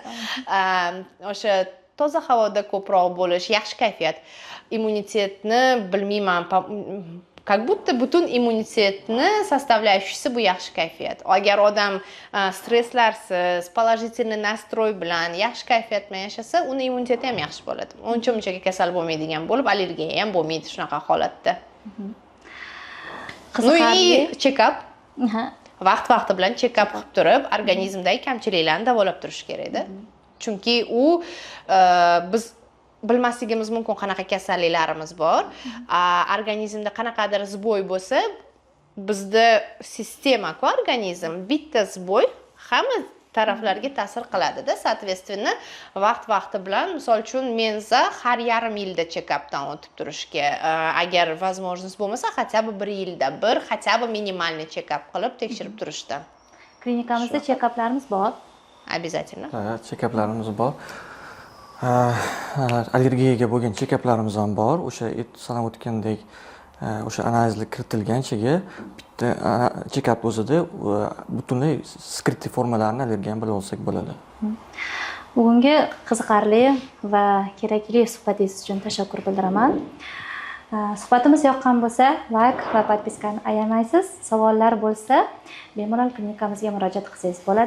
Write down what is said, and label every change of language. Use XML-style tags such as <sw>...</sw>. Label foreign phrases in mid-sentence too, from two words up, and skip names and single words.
<uz>O'sha toza havoda ko'proq bo'lish, yaxshi kayfiyat, immunitetni bilmayman,</uz> <ru>как будто</ru> <uz>butun immunitetni составляющийsi bu yaxshi kayfiyat. Agar odam stresslarsiz,</uz> <ru>положительный настрой</ru> <uz>bilan, yaxshi kayfiyat bilan yashasa, uni immuniteti ham yaxshi bo'ladi. Uncha-munchaga kasal bo'lmaydigan bo'lib, allergiya ham bo'lmaydi shunaqa holatda. Qiziqarli check-up. Vaqt-vaqti bilan check-up qilib turib, organizmdagi kamchiliklarni davolab turish kerak-da. Chunki u biz bilmasligimiz mumkin qanaqa kasalliklarimiz bor. Organizmda qanaqadir zboy bo'lsa, bizda sistema-ku organizm, bitta zboy hamma taraflarga ta'sir qiladi-da. Soответственно, vaqt-vaqti bilan, misol uchun, menza har yarim yilda check-updan o'tib turishga, agar возможность bo'lmasa,</uz> <ru>хотя бы</ru> <uz>1 yilda bir,</uz> <ru>хотя бы минимальный</ru> <uz>check-up qilib tekshirib turishdan. Klinikamizda check-uplarimiz bor.</uz> <ru>Обязательно.</ru> <uz>Check-uplarimiz bor. Allergiyaga bo'lgan check-uplarimiz ham bor. O'sha sanab o'tgandek, o'sha analizlar kiritilganchaga bitta check-up o'zida butunlay skritli formalarni allergiyadan bilib olsak bo'ladi. Bugungi qiziqarli va kerakli suhbatingiz uchun tashakkur bildiraman. Suhbatimiz yoqqan bo'lsa, like va podpiskani ayamaysiz. Savollar bo'lsa, bemalol klinikamizga murojaat qilsangiz bo'ladi.</uz>